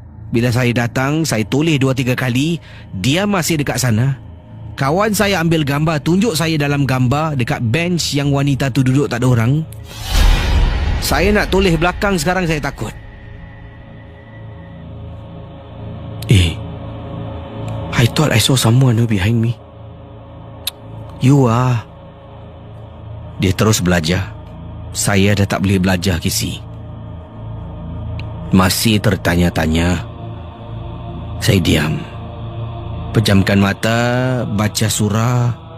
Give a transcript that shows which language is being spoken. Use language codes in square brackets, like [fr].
[ms] Bila saya datang, saya toleh 2-3 kali. Dia masih dekat sana. Kawan saya ambil gambar, tunjuk saya dalam gambar dekat bench yang wanita tu duduk tak ada orang. Saya nak toleh belakang sekarang, saya takut. [en] I thought I saw someone behind me. You are. [ms] Dia terus belajar. Saya dah tak boleh belajar, Casey. Masih tertanya-tanya. Saya diam. Pejamkan mata, baca surah.